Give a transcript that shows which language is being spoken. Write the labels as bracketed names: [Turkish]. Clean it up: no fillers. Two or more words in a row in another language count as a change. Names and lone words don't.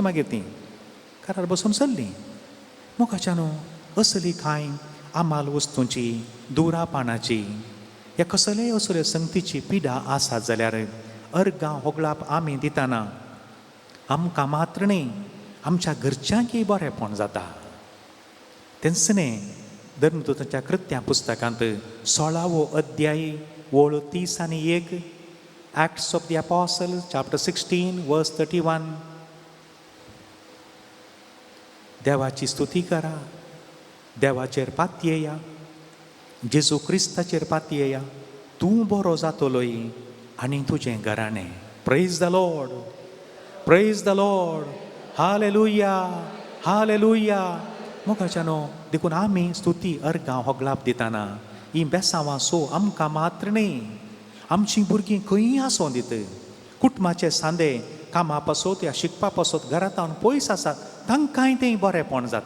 [Konkani] मागीर तीं कारार बसून सरलीं. मोगाच्या न्हू असली कांय आमाल वस्तूंची दुरापानाची ह्या कसलेय असल्यो संगतीची पिडा आसात जाल्यार अर्गां होगळाप आमी दितना आमकां मात्र न्ही आमच्या घरच्यांकय बरेंपण जाता. तेंच न्ही धर्मदूताच्या कृत्यां पुस्तकांत 16वो अध्याय वळ 30 आनी 1. [English] Acts of the Apostles, chapter 16, verse 31. [Konkani] देवाची स्तुती करा. देवाचेर पातयेया. जेजू क्रिस्ताचेर पातयेया. तूं बरो जातलोय आनी तुजें घराणें. [English] Praise the Lord. Praise the Lord. हालेलुया. हालेलुया. [Konkani] मोगाच्या न्हू देखून आमी स्तुती अर्गां होगळाप दितना ही बेसांवां सो आमकां मात्र न्ही आमचीं भुरगीं खंय आसूं दीत. कुटुंबाचे सांदे कामा पासत या शिकपा पासत घरांत पयस आसात तांकांय तें बरेंपण जाता.